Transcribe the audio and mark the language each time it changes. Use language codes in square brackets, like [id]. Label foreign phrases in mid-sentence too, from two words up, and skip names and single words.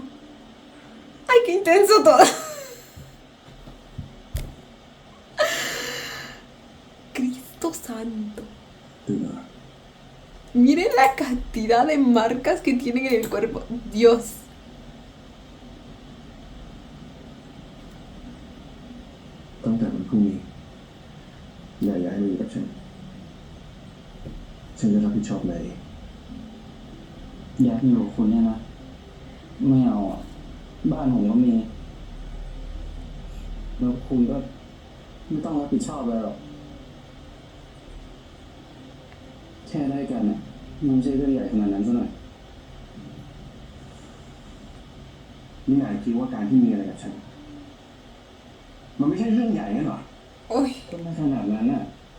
[es] ¡Ay, qué intenso todo! ¡Cristo santo! [th] ตื่นมา [es] Miren la cantidad de marcas que tienen en el cuerpo. Dios. [th] ตั้งแต่วันพรุ่งนี้อย่าย้ายมาอยู่กับฉันฉันจะรับผิดชอบนายเอง อยากอยู่กับคุณเนี่ยนะ ไม่เอาอ่ะ บ้านผมก็มี แล้วคุณก็ไม่ต้องรับผิดชอบอะไรหรอก แค่ได้กันน่ะมันไม่ใช่เรื่องใหญ่ขนาดนั้นซะหน่อย นี่นายคิดว่าการที่มีอะไรกับฉัน มันไม่ใช่เรื่องใหญ่งั้นเหรอ [es] Uy, [th] ก็ไม่ขนาดนั้นน่ะ